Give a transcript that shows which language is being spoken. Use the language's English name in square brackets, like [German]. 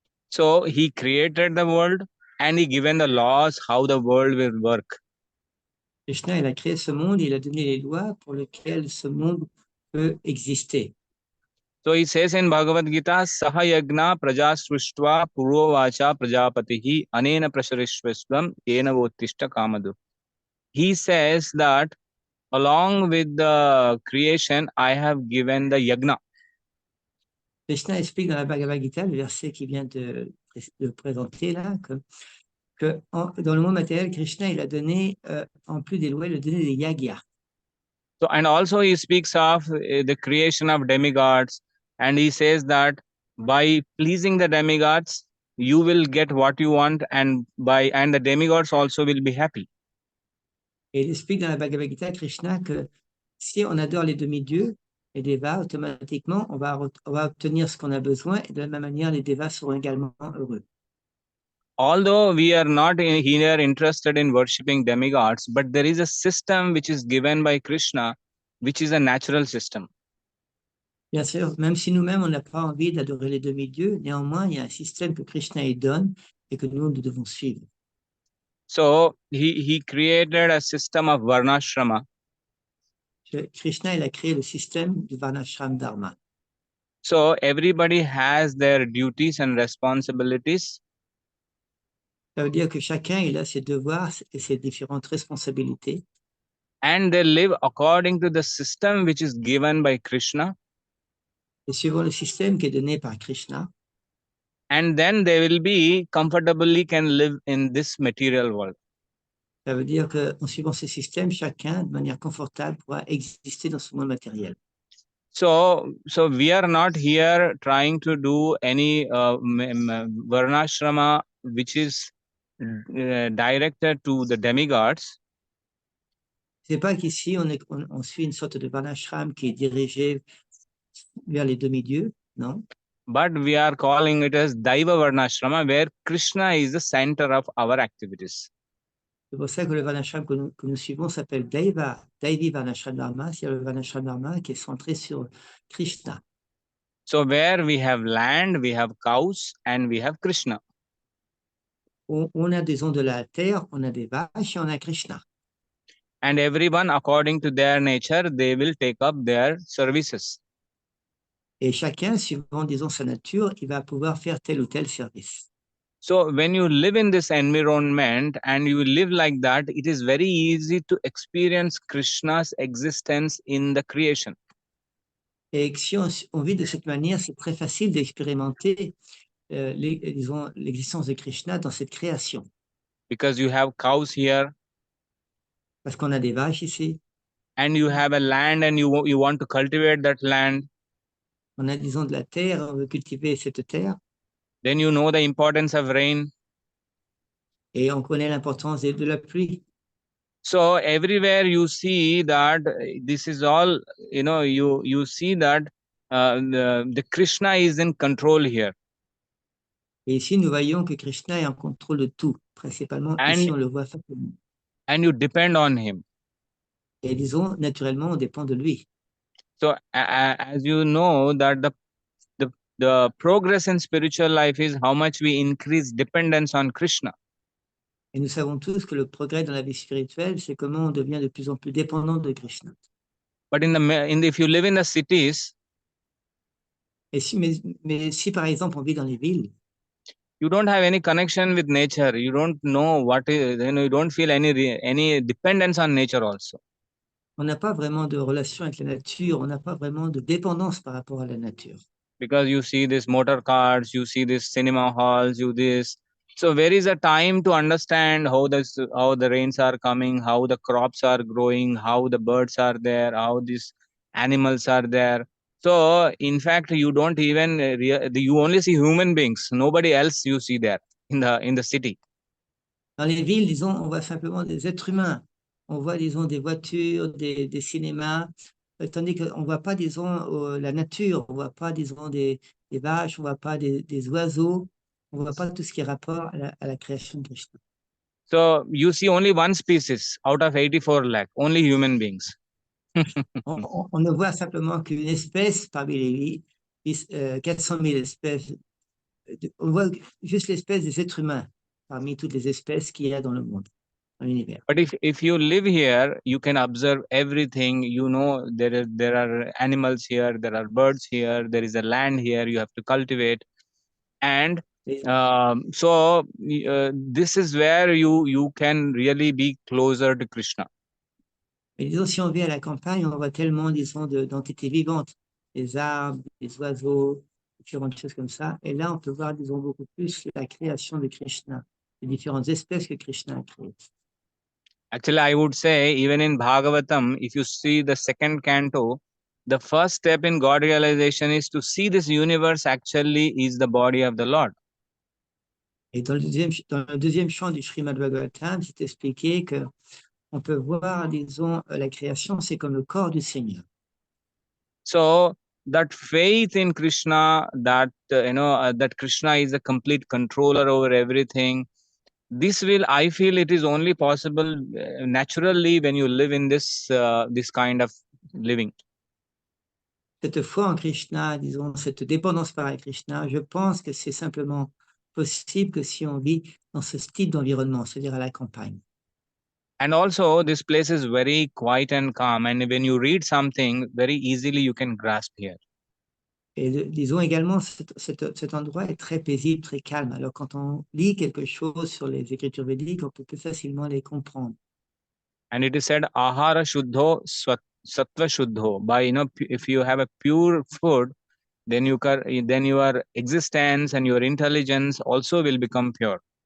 [English] So he created the world and he given the laws how the world will work. [French] Krishna, il a créé ce monde, il a donné les lois pour lesquelles ce monde peut exister. [English] So he says in Bhagavad Gita, [Sanskrit] Saha yagna praja srishtva purvavacha prajapatihi anena prasharishvasvam yena vottishta kamadu. [English] He says that along with the creation, I have given the yagna. [French] Krishna explique dans la Bhagavad Gita, le verset qui vient de présenter là, que dans le monde matériel, Krishna, il a donné, en plus des lois, il a donné des yagyas. [English] So, and also he speaks of the creation of demigods, and he says that by pleasing the demigods, you will get what you want, and the demigods also will be happy. [French] Et il explique dans la Bhagavad Gita, Krishna, que si on adore les demi-dieux, les devas, automatiquement, on va obtenir ce qu'on a besoin, et de la même manière, les devas seront également heureux. [English] Although we are not here interested in worshipping demigods, but there is a system which is given by Krishna, which is a natural system. [French] Bien sûr, même si nous-mêmes, on n'a pas envie d'adorer les demi-dieux, néanmoins, il y a un système que Krishna y donne et que nous devons suivre. [English] So he created a system of varnashrama. [French] Krishna, il a créé le système du varnashram dharma. [English] So everybody has their duties and responsibilities. [French] Ça veut dire que chacun, il a ses devoirs et ses différentes responsabilités. [English] And they live according to the system which is given by Krishna. [French] Et suivant le système qui est donné par Krishna. [English] And then they will be comfortably can live in this material world. [French] Ça veut dire qu'en suivant ce système, chacun, de manière confortable, pourra exister dans ce monde matériel. [English] So we are not here trying to do any varnashrama which is directed to the demigods. [French] C'est pas qu'ici on suit une sorte de varnashram qui est dirigé vers les demi-dieux, non. [English] But we are calling it as Daiva Varnashrama, where Krishna is the center of our activities. [French] C'est pour ça que le varnashram que nous suivons s'appelle Daivi Varnashram Dharma, c'est le varnashram Dharma qui est centré sur Krishna. [English] So where we have land, we have cows, and we have Krishna. [French] On a des ondes de la terre, on a des vaches et on a Krishna. [English] And everyone, according to their nature, they will take up their services. [French] Et chacun, suivant, disons, sa nature, il va pouvoir faire tel ou tel service. [English] So when you live in this environment and you live like that, it is very easy to experience Krishna's existence in the creation. [French] Et si on vit de cette manière, c'est très facile d'expérimenter l'existence de Krishna dans cette création. [English] Because you have cows here. [French] Parce qu'on a des vaches ici. [English] And you have a land and you want to cultivate that land. [French] On a, disons, de la terre, on veut cultiver cette terre. [English] Then you know the importance of rain. [French] Et on connaît l'importance de la pluie. [English] So everywhere you see that this is all, you see that the Krishna is in control here. [French] Et ici, nous voyons que Krishna est en contrôle de tout. Principalement, ici, on le voit facilement. [English] And you depend on him. [French] Et disons, naturellement, on dépend de lui. [English] So as you know that the progress in spiritual life is how much we increase dependence on Krishna. [French] Et nous savons tous que le progrès dans la vie spirituelle, c'est comment on devient de plus en plus dépendant de Krishna. [English] But if you live in the cities, [French] mais si par exemple on vit dans les villes, [English] you don't have any connection with nature. You don't know what is, you don't feel any dependence on nature also. [French] on n'a pas vraiment de relation avec la nature, on n'a pas vraiment de dépendance par rapport à la nature. [English] Because you see these motor cars, you see these cinema halls, you this. So where is a time to understand how the rains are coming, how the crops are growing, how the birds are there, how these animals are there. So in fact, you don't even you only see human beings. Nobody else you see there in the city. [French] Dans les villes, disons, on voit simplement des êtres humains. On voit, disons, des voitures, des cinémas, tandis qu'on ne voit pas, disons, la nature, on ne voit pas, disons, des vaches, on ne voit pas des oiseaux, on ne voit pas tout ce qui est rapport à la création de Krishna. [English] So you see only one species out of 84 lakh, only human beings. [French] On ne voit simplement qu'une espèce parmi les 400 000 espèces. On voit juste l'espèce des êtres humains parmi toutes les espèces qu'il y a dans le monde, dans l'univers. [English] But if you live here, you can observe everything. You know there are animals here, there are birds here, there is a land here. You have to cultivate, and so this is where you can really be closer to Krishna. [French] Mais disons, si on vit à la campagne, on voit tellement, disons, d'entités vivantes, des arbres, des oiseaux, différentes choses comme ça. Et là, on peut voir, disons, beaucoup plus la création de Krishna, les différentes espèces que Krishna a créées. [English] Actually, I would say even in Bhagavatam, if you see the second canto, the first step in God realization is to see this universe actually is the body of the Lord. [French] Et dans le deuxième chant du Srimad Bhagavatam, c'est expliqué que on peut voir, disons, la création, c'est comme le corps du Seigneur. [English] So that faith in Krishna, that that Krishna is a complete controller over everything, this will, I feel, it is only possible naturally when you live in this kind of living. [French] Cette foi en Krishna, disons, cette dépendance par Krishna, je pense que c'est simplement possible que si on vit dans ce style d'environnement, c'est-à-dire à la campagne. [English] And also, this place is very quiet and calm, and when you read something, very easily you can grasp here. [French] Et disons également, cet endroit est très paisible, très calme. Alors, quand on lit quelque chose sur les écritures védiques, on peut plus facilement les comprendre. [English] And it is said, [Sanskrit] ahara shuddho sattva shuddho. [English] By, if you have a pure food, then your existence and your intelligence also will become pure.